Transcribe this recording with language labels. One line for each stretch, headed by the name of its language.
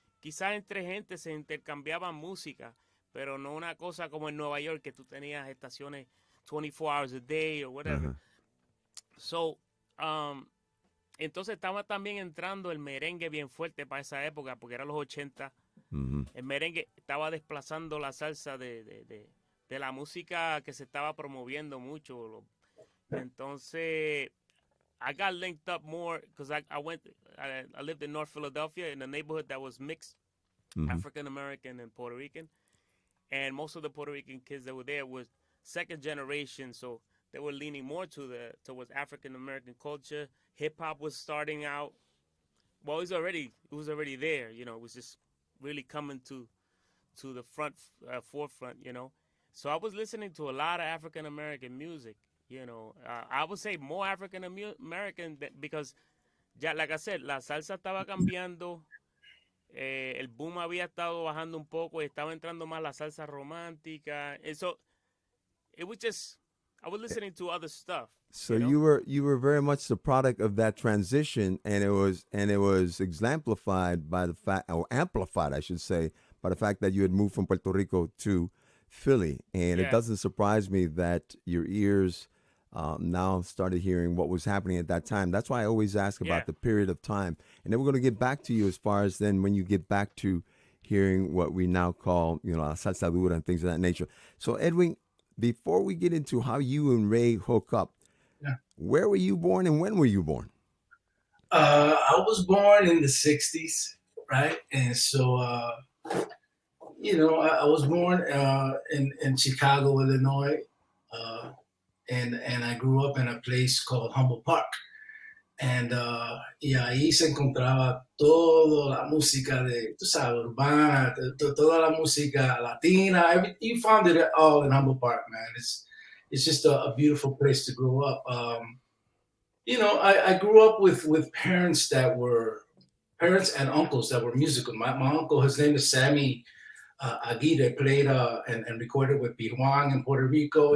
Spanish: Quizás entre gente se intercambiaban música, pero no una cosa como en Nueva York, que tú tenías estaciones
English: 24 hours a day or whatever.
Spanish: So, entonces estaba también entrando el merengue bien fuerte para esa época, porque eran los 80. El merengue estaba desplazando la salsa de la música que se estaba promoviendo mucho.
English: Entonces, I got linked up more because I lived in North Philadelphia in a neighborhood that was mixed, African American and Puerto Rican. And most of the Puerto Rican kids that were there was second generation, so they were leaning more towards African American culture. Hip hop was starting out. Well, it was already there, you know. It was just really coming to the forefront, you know. So I was listening to a lot of African American music, you know. I would say more African American because, like I said,
Spanish: la salsa estaba cambiando. El boom había estado bajando un poco y estaba entrando más la salsa romántica.
English: And so it was just, I was listening to other stuff. So you were very much the product of that transition, and it was exemplified by the fact, or amplified, I should say, by the fact that you had moved from Puerto Rico to Philly. And it doesn't surprise me that your ears now started hearing what was happening at that time. That's why I always ask about the period of time. And then we're going to get back to you as far as then when you get back to hearing what we now call, you know, salsa dura and things of that nature. So, Edwin, before we get into how you and Ray hook up, where were you born and when were you born? I was born in the 60s, right? And so, you know, I was born in Chicago, Illinois. And I grew up in a place called Humboldt Park.
Spanish: And y ahí se encontraba toda la música de, tú sabes, urbana, toda la música latina.
English: You found it all in Humboldt Park, man. It's just a beautiful place to grow up. You know, I grew up with parents that were parents and uncles that were musical. My uncle, his name is Sammy Aguirre, played and recorded with Pijuan in Puerto Rico.